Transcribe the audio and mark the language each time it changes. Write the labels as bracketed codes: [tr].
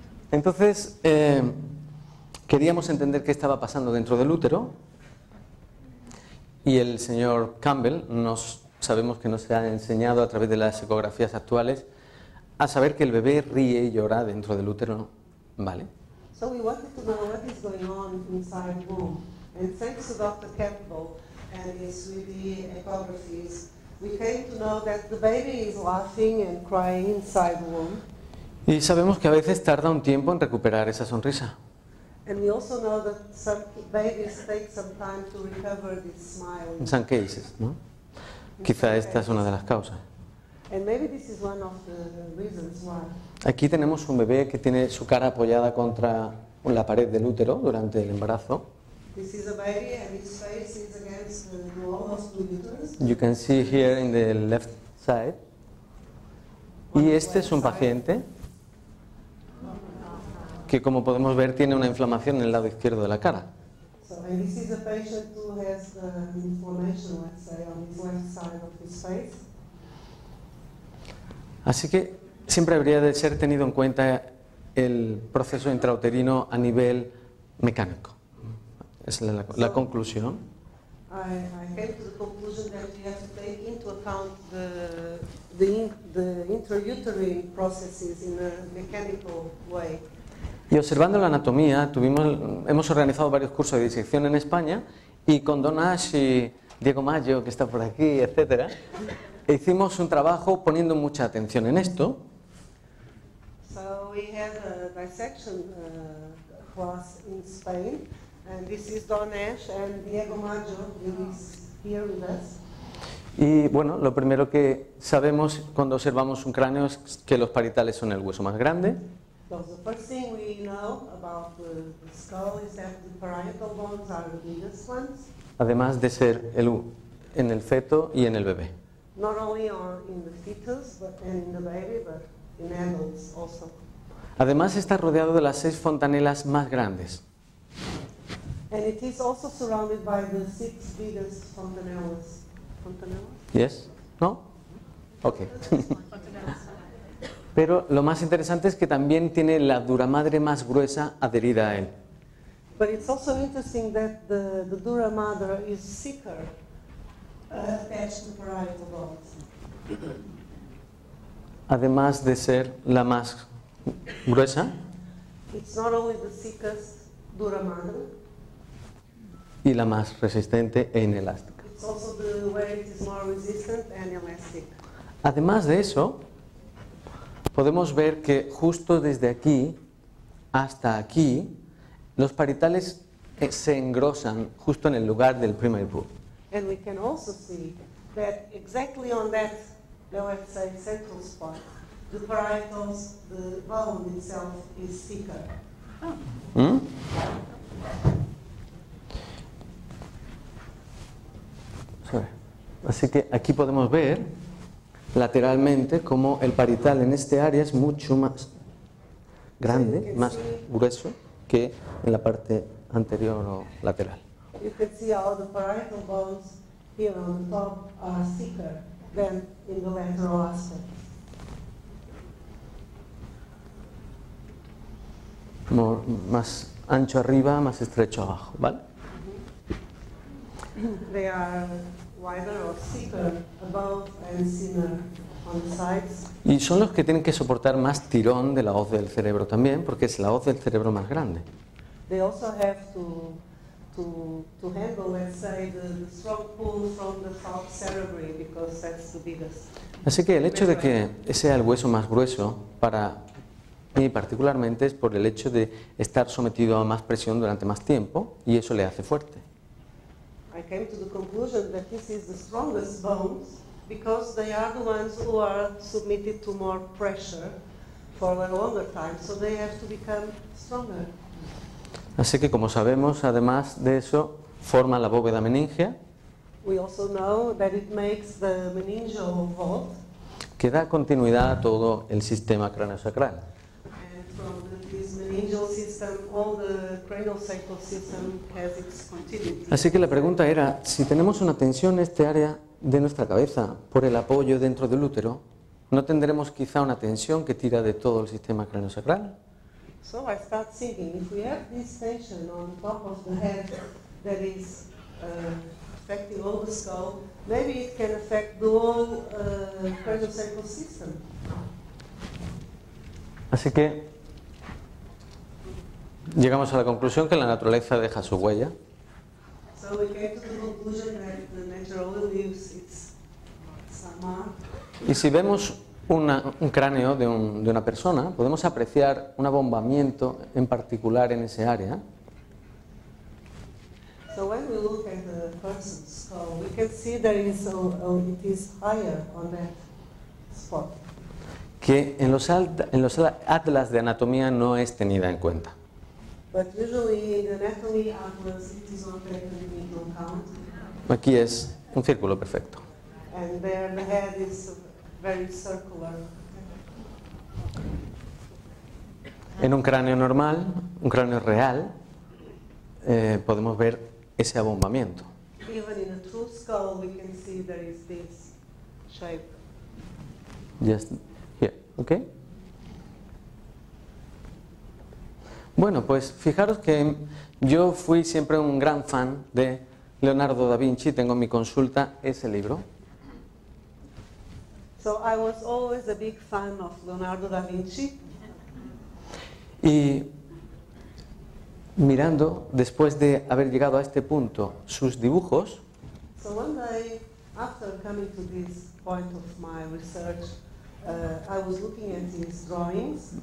[es] Entonces, queríamos entender qué estaba pasando dentro del útero y el señor Campbell sabemos que nos ha enseñado a través de las ecografías actuales a saber que el bebé ríe y llora dentro del útero, ¿vale? [en] So we wanted to know what is going on inside the womb. And thanks to Dr. Campbell and his 3D ecographies, we came to know that the baby is laughing and crying inside the womb. [es] Y sabemos que a veces tarda un tiempo en recuperar esa sonrisa. [en] And we also know that some babies take some time to recover this smile. [es] En [en] some cases, [es] ¿no? Quizá esta es una de las causas. [en] And maybe this is one of the reasons why. [es] Aquí tenemos un bebé que tiene su cara apoyada contra la pared del útero durante el embarazo. [en] This is a baby and his face is against the wall of the uterus. You can see here in the left side. [es] Y este es un paciente que, como podemos ver, tiene una inflamación en el lado izquierdo de la cara. [en] So, and this is a patient who has inflammation, let's say, on his left side of his face. [es] Así que siempre habría de ser tenido en cuenta el proceso intrauterino a nivel mecánico. Es la conclusión. [en] I came to the conclusion that you have to take into account the intrauterine processes in a mechanical way. [es] Y observando la anatomía, hemos organizado varios cursos de disección en España y con Don Ash y Diego Mayo, que está por aquí, etcétera, hicimos un trabajo poniendo mucha atención en esto. [en] So we had a dissection class in Spain, And this is Don Ash and Diego Maggio, who is here with us. [es] Y bueno, lo primero que sabemos cuando observamos un cráneo es que los parietales son el hueso más grande. [en] So the first thing we know about the skull is that the parietal bones are the biggest ones, [es] Además de ser en el feto y en el bebé. [en] not only in the fetus and in the baby, but in adults also. [es] Además está rodeado de las 6 fontanelas más grandes. [en] And it is also surrounded by the 6 biggest fontanellas. Fontanellas? ¿Yes? ¿No? Ok. [es] Pero lo más interesante es que también tiene la duramadre más gruesa adherida a él. [en] But it's also interesting that the dura mater is thicker attached to parietal bones. [es] Además de ser la más gruesa [en] It's not only the thickest dura mater, [es] y la más resistente e inelástica. [en] it's also the way it is more resistant and elastic. [es] Además de eso, podemos ver que justo desde aquí hasta aquí, los parietales se engrosan justo en el lugar del primary root. [en] And we can also see that exactly on that, let's say, central spot, the parietals, the bone itself is thicker. ¿Mm? Sorry. [es] Así que aquí podemos ver lateralmente cómo el parietal en este área es mucho más grande, más grueso que en la parte anterior o lateral. [en] You can see how the parietal bones here on the top are thicker than in the lateral aspect. [es] Más ancho arriba, más estrecho abajo, ¿vale? [en] They are wider or thicker above and thinner on the sides. [es] Y son los que tienen que soportar más tirón de la hoz del cerebro también, porque es la hoz del cerebro más grande. [en] They also have to handle, let's say, the strong pull from the falx cerebri because that's the biggest. [es] Así que el hecho de que sea el hueso más grueso para mí particularmente es por el hecho de estar sometido a más presión durante más tiempo y eso le hace fuerte. [en] I came to the conclusion that this is the strongest bones because they are the ones who are submitted to more pressure for a longer time, so they have to become stronger. [es] Así que como sabemos, además de eso, forma la bóveda meningea, [en] We also know that it makes the meningeal vault, [es] que da continuidad a todo el sistema craneosacral. [en] and from this meningeal system, all the craniosacral system has its continuity. [es] Así que la pregunta era, si tenemos una tensión en este área de nuestra cabeza por el apoyo dentro del útero, ¿no tendremos quizá una tensión que tira de todo el sistema craneosacral? [en] So I start thinking, if we have this tension on top of the head that is affecting all the skull, maybe it can affect the whole craniosacral system. [es] Así que llegamos a la conclusión que la naturaleza deja su huella. [en] So we came to the conclusion that the nature only leaves its mark. [es] Y si vemos un cráneo de una persona, podemos apreciar un abombamiento en particular en ese área. [en] So when we look at the person's skull, we can see that it is higher on that spot. [es] Que en los atlas de anatomía no es tenida en cuenta. [en] But usually in the anatomy atlas, it is not taken into account. [es] Aquí es un círculo perfecto. [en] And there the head is very circular. [es] En un cráneo normal, un cráneo real, podemos ver ese abombamiento. [en] Even in a true skull, we can see there is this shape. Just here, ¿ok? [es] Bueno, pues fijaros que yo fui siempre un gran fan de Leonardo da Vinci, tengo en mi consulta ese libro. [en] So I was always a big fan of Leonardo da Vinci. [es] Y mirando, después de haber llegado a este punto, sus dibujos, [en] So one day, after coming to this point of my research, I was looking at his drawings,